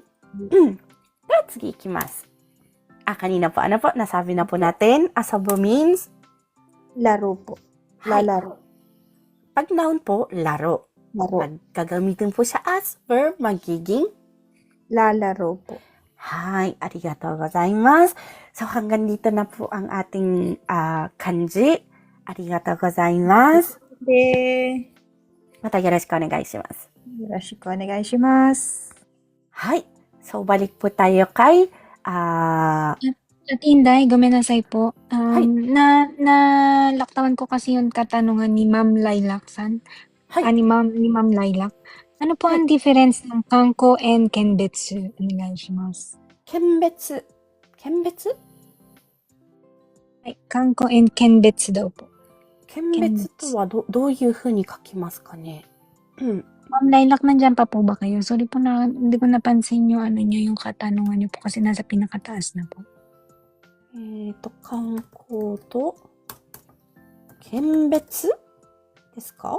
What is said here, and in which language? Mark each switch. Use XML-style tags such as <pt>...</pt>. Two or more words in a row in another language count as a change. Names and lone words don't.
<ja>Let's ikimasu.</ja> <tl>Kanina po, ano po, nasabi na po natin, asobu means Laro po. Lalaro. Pag noun po, laro. Pag gagamitin po siya as verb, magiging Lalaro po.</tl> <ja>はい ありがとう ございます.</ja> <tl>So, hanggang dito na po ang ating kanji.</tl> <ja>ありがとう ございます また よろしく お願い します. よろしく お願い します.</ja> <tl>Hi. So, balik po tayo kay At Inday, gumenasay po. Nalaktawan ko kasi yung katanungan ni Ma'am Lilac-san. Ni Ma'am Lilac. Ano po ang difference ng kanko and kenbetsu?</tl> <ja>Onegaishimasu. Kenbetsu. Kenbetsu?</ja> <tl>Kanko and kenbetsu daw po.</tl> <ja>見物 とは どう いう 風 に 書きます か ね?</ja> <tl>Ma'am Lilac, nandyan pa po ba kayo? Sorry po na, hindi ko napansin yung yung katanungan niyo po kasi nasa pinakataas na po.</tl> <ja>観光 と 見物 です か?</ja>